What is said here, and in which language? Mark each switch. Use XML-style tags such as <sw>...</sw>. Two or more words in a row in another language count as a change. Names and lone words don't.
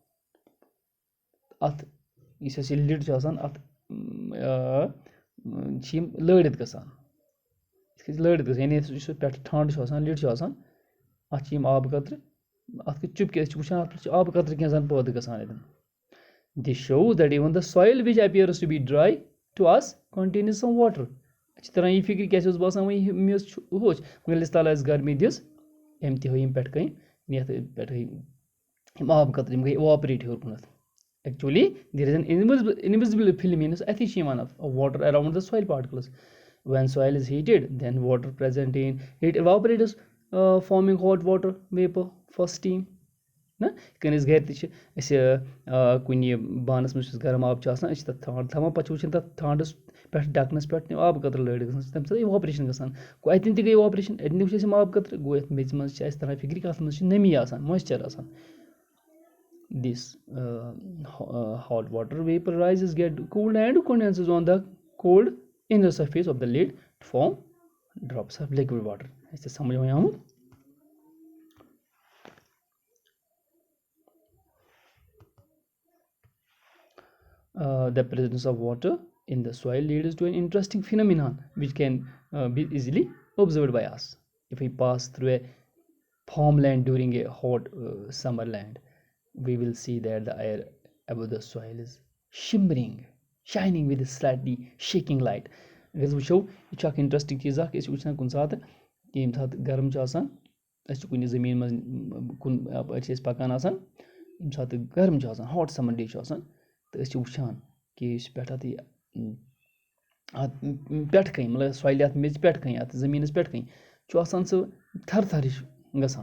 <ks>اَتھ یُس اَسہِ یہِ لِڈ چھُ آسان اَتھ چھِ یِم لٲرِتھ گژھان لٲرِتھ گژھان یعنی یُس پٮ۪ٹھٕ ٹھنٛڈ چھُ آسان لِڈ چھُ آسان اَتھ چھِ یِم آبہٕ قطرٕ اَتھ کِتھ چُپکہِ أسۍ چھِ وٕچھان اَتھ پٮ۪ٹھ چھِ آبہٕ قطرٕ کینٛہہ زَن پٲدٕ گژھان اَتٮ۪ن</ks> <en>This shows that even the soil which appears to be dry to us contains some water.</en> <ks>اَسہِ چھِ تران یہِ فِکرِ کیٛاہ چھِ اوس باسان وۄنۍ میٚژ چھُ ہوٚچھ مگر ییٚلہِ تَلہٕ آسہِ گرمی دِژ أمۍ تہِ ہٲے یِم پٮ۪ٹھٕ کَنۍ یَتھ پٮ۪ٹھٕ یِم آبہٕ قطرٕ یِم گٔے اِواپریٹ ہیوٚر کُنَتھ</ks> <en>actually there is an invisible film</en> <ks>میٖنٕز اَتھی چھِ یِوان</ks> <en>اَتھ water around the soil particles when soil is heated then water present in it evaporates forming hot water vapour for steam</en> <ks>نہ یِتھ کٔنۍ أسۍ گرِ تہِ چھِ أسۍ کُنہِ بانَس منٛز یُس گرم آب چھُ آسان أسۍ چھِ تَتھ ٹھانٛڈ تھاوان پَتہٕ چھِ وٕچھان تَتھ ٹھانٛڈَس پٮ۪ٹھ ڈَکَنَس پٮ۪ٹھ تِم آبہٕ قطرٕ لٲرِتھ گژھان تَمہِ سۭتۍ اِواپریشن گژھان گوٚو اَتٮ۪ن تہِ گٔے اِواپریشن اَتٮ۪ن تہِ وٕچھ اَسہِ یِم آبہٕ قطرٕ گوٚو یَتھ میٚژِ منٛز چھِ اَسہِ تران فِکرِ کہِ اَتھ منٛز چھِ نمی آسان مویسچر آسان</ks> <en>this hot water vapour rises gets cooled and condenses on the cold inner surface of the lid to form drops of liquid water</en> <ks>اَسہِ تہِ سَمجھ وۄنۍ آمُت</ks> <en>the presence of water in the soil leads to an interesting phenomenon which can be easily observed by us. If we pass through a farmland during a hot summer land, we will see that the air above the soil is shining with a slightly shaking light.</en> <ks>اگر أسۍ وٕچھو یہِ چھُ اکھ اِنٹرسٹِنٛگ چیٖز اکھ أسۍ چھِ وٕچھان کُنہِ ساتہٕ کہِ ییٚمہِ ساتہٕ گرم چھُ آسان أسۍ چھِ کُنہِ زٔمیٖن منٛز کُن اَپٲرۍ چھِ أسۍ پَکان آسان ییٚمہِ ساتہٕ گرم چھُ آسان</ks> <en>hot summer day</en> <ks>چھُ آسان تہٕ أسۍ چھِ وٕچھان کہِ یُس پٮ۪ٹھ اَتھ اَتھ پٮ۪ٹھٕ کَنۍ مطلب سویلہِ اَتھ میٚژِ پٮ۪ٹھٕ کَنۍ اَتھ زٔمیٖنَس پٮ۪ٹھٕ کَنۍ چھُ آسان سُہ تھر تھر ہِش گژھان</ks>